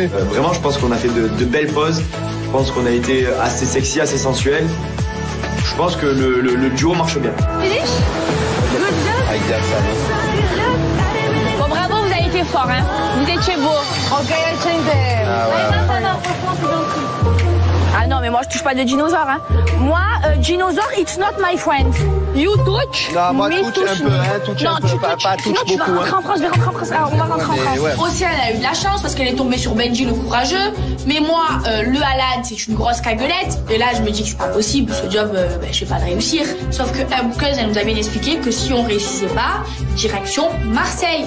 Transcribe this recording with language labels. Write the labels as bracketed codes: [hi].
[fr] Vraiment, je pense qu'on a fait de belles poses. Je pense qu'on a été assez sexy, assez sensuel. Je pense que le duo marche bien. [en] Finish? Good job. [fr] Bon, bravo, vous avez été fort, hein. Vous étiez beau. [en] Ok, I change them. [fr] Ah ouais. Ça va, franchement, c'est gentil. Ah non, mais moi je touche pas de dinosaures. Hein. [en] Moi, dinosaure, it's not my friend. You touch, [fr] non, moi, [en] me [fr] touche un peu, hein, touche un peu, pas touche beaucoup. Tu vas rentrer en France, je vais rentrer en France. Alors, on va rentrer en France. Ouais. Océane a eu de la chance parce qu'elle est tombée sur Benji le courageux. Mais moi, le Alan, c'est une grosse caguelette. Et là, je me dis que c'est pas possible, ce job, je vais pas le réussir. Sauf que Bouqueuse, elle nous a bien expliqué que si on réussissait pas, direction Marseille.